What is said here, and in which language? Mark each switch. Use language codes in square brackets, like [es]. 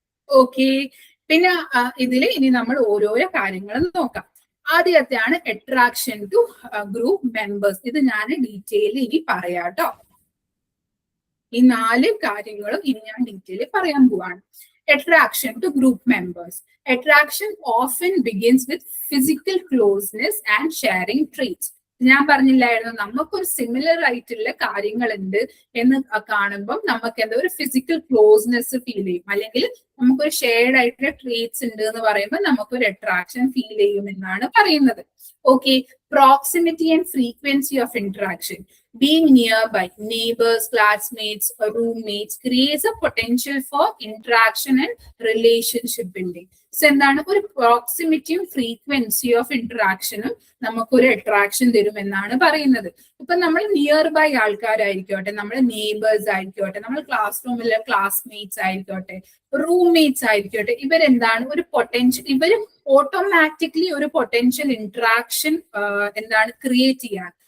[ml] Okay, പിന്നെ ഇതില് ഇനി നമ്മൾ ഓരോരോ കാര്യങ്ങൾ നോക്കാം. ആദ്യത്തെയാണ് അട്രാക്ഷൻ ടു ഗ്രൂപ്പ് മെമ്പേഴ്സ്. ഇത് ഞാൻ ഡീറ്റെയിൽ ഇനി പറയാട്ടോ. ഈ 4 കാര്യങ്ങളും ഇനി ഞാൻ ഡീറ്റെയിൽ പറയാൻ പോവാണ്. [en] Attraction to group members. Attraction often begins with physical closeness and sharing traits. [ml] ഞാൻ പറഞ്ഞില്ലായിരുന്നു നമുക്കൊരു സിമിലർ ആയിട്ടുള്ള കാര്യങ്ങളുണ്ട് എന്ന് കാണുമ്പോൾ നമുക്ക് എന്താ ഒരു ഫിസിക്കൽ ക്ലോസ്നെസ് ഫീൽ ചെയ്യും, അല്ലെങ്കിൽ നമുക്കൊരു ഷെയർഡ് ആയിട്ടുള്ള ട്രീറ്റ്സ് ഉണ്ട് എന്ന് പറയുമ്പോൾ നമുക്കൊരു അട്രാക്ഷൻ ഫീൽ ചെയ്യും എന്നാണ് പറയുന്നത്. [en] Okay, proximity and frequency of interaction. Being nearby, neighbors, classmates, or roommates creates a potential for interaction and relationship building. [ml] So, എന്താണ് ഒരു പ്രോക്സിമിറ്റിയും ഫ്രീക്വൻസി ഓഫ് ഇന്ററാക്ഷനും നമുക്കൊരു അട്രാക്ഷൻ തരും എന്നാണ് പറയുന്നത്. ഇപ്പൊ നമ്മൾ നിയർ ബൈ ആൾക്കാരായിരിക്കോട്ടെ, നമ്മൾ നെയ്ബേഴ്സ് ആയിരിക്കോട്ടെ, നമ്മൾ ക്ലാസ് റൂമിലെ ക്ലാസ്മേറ്റ്സ് ആയിരിക്കോട്ടെ, റൂംമേറ്റ്സ് ആയിരിക്കോട്ടെ, ഇവരെന്താണ് ഒരു പൊട്ടൻഷ്യൽ, ഇവർ ഓട്ടോമാറ്റിക്കലി ഒരു പൊട്ടൻഷ്യൽ ഇന്ററാക്ഷൻ എന്താണ് ക്രിയേറ്റ് ചെയ്യാൻ.